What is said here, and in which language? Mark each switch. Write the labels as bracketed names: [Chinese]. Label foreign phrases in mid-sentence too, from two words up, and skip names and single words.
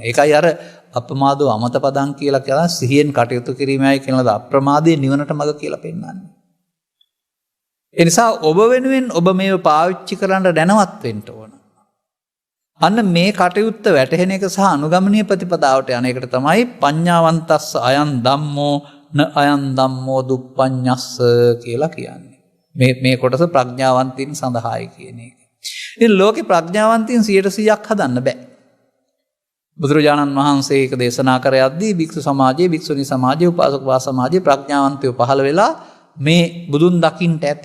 [Sinhala] ඒකයි අර [Pali] අප්‍රමාදෝ අමත පදං [Sinhala] කියලා කියන සිහියෙන් කටයුතු කිරීමයි කියනවාද අප්‍රමාදයේ නිවනට මඟ කියලා පෙන්නන්නේ. ඒ නිසා ඔබ වෙනුවෙන් ඔබ මේව පාවිච්චි කරන්න දැනවත් වෙන්න ඕන. අන්න මේ කටයුත්ත වැටහෙන එක සහ අනුගමනීය ප්‍රතිපදාවට යන එකට තමයි [Pali] පඤ්ඤාවන්තස්ස අයං ධම්මෝ න අයං ධම්මෝ දුප්පඤ්ඤස්ස [Sinhala] කියලා කියන්නේ. මේ කොටස ප්‍රඥාවන්තයින් සඳහායි කියන එක. ඉතින් ලෝකේ ප්‍රඥාවන්තයින් 100%ක් හදන්න බෑ. බුදුරජාණන් වහන්සේ ඒක දේශනා කර යද්දී භික්ෂු සමාජයේ, භික්ෂුණී සමාජයේ, උපාසක සමාජයේ ප්‍රඥාවන්තයෝ පහළ වෙලා මේ බුදුන් දකින්නට ඇති.